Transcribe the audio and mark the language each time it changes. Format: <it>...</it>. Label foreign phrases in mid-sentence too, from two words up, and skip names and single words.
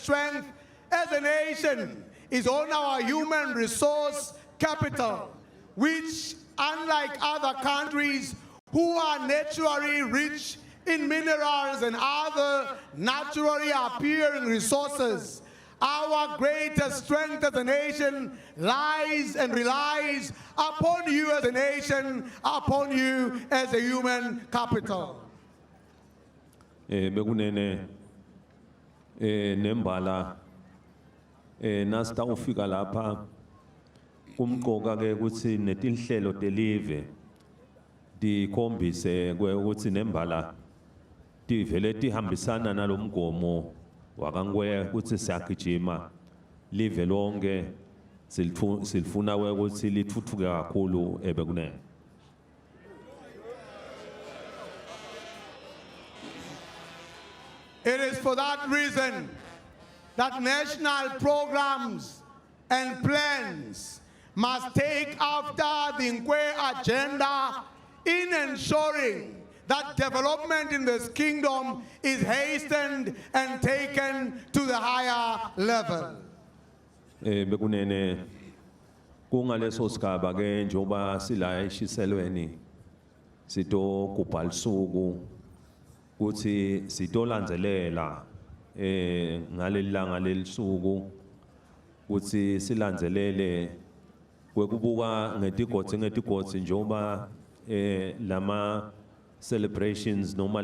<en>strength as a nation is on our human resource capital, which, unlike other countries who are naturally rich in minerals and other naturally appearing resources, our greatest strength as a nation lies and relies upon you as a nation, upon you as a human capital.</en> <ss>Bekunene nembala nasita ufika lapha kumqoka ke ukuthi netinhlelo delive dikhombise ukuthi nembala tivele tihambisana nalomgomo wakangwe ukuthi siyagijima live lonke silifuna ukuthi lithuthuke kakhulu ebekunene.</ss> <en>It is for that reason that national programs and plans must take after the Nkwe agenda in ensuring that development in this kingdom is hastened and taken to the higher level.</en> <ss>Bekunene kungaleso sigaba ke njoba sila eshiselweni sito kuphalisuku kuthi sitolandzelela ngalelilanga lelisuku kuthi silandzelele kwekubuka ngetigodzi njoba lama celebrations noma</ss>